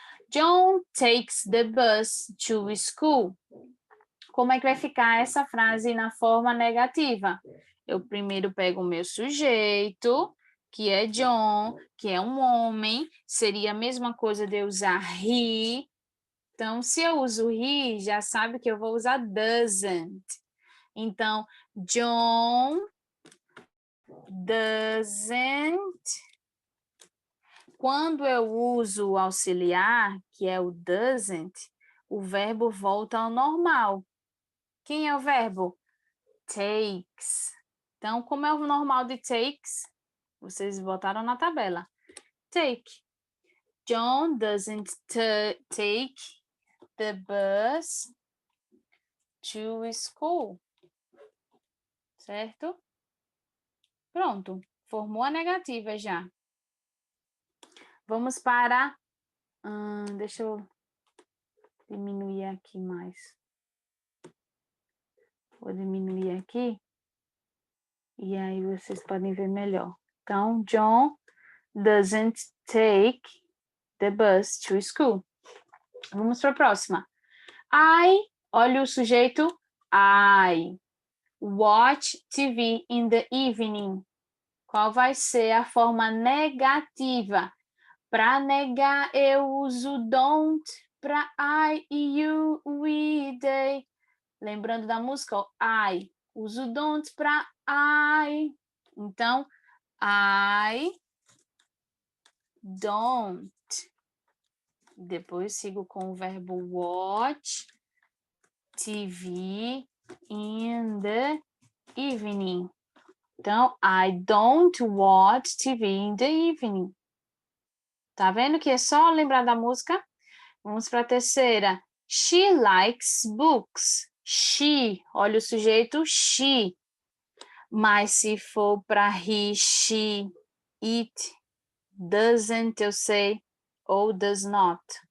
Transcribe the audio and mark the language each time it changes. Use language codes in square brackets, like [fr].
[en] John takes the bus to school. [pt] Como é que vai ficar essa frase na forma negativa? Eu primeiro pego o meu sujeito, que é John, que é um homem. Seria a mesma coisa de eu usar he. Então, se eu uso he, já sabe que eu vou usar doesn't. Então, John doesn't. Quando eu uso o auxiliar, que é o doesn't, o verbo volta ao normal. Quem é o verbo? Takes. Então, como é o normal de takes? Vocês botaram na tabela. Take. [en] John doesn't take the bus to school. [pt] Certo? Pronto. Formou a negativa já. Vamos para... deixa eu diminuir aqui mais. Vou diminuir aqui. E aí vocês podem ver melhor. [en] Então, John doesn't take the bus to school. [pt] Vamos para a próxima. Olha o sujeito, [en] I watch TV in the evening. [pt] Qual vai ser a forma negativa? Para negar, eu uso don't. Para I, you, we, they. Lembrando da música, ó, I. Uso don't para I. Então, I don't. Depois sigo com o verbo [en] watch TV in the evening. Então, I don't watch TV in the evening. [pt] Tá vendo que é só lembrar da música? Vamos para a terceira. [en] She likes books. [pt] She, olha o sujeito, she. Mas se for para he, she, it, doesn't, eu sei, ou does not.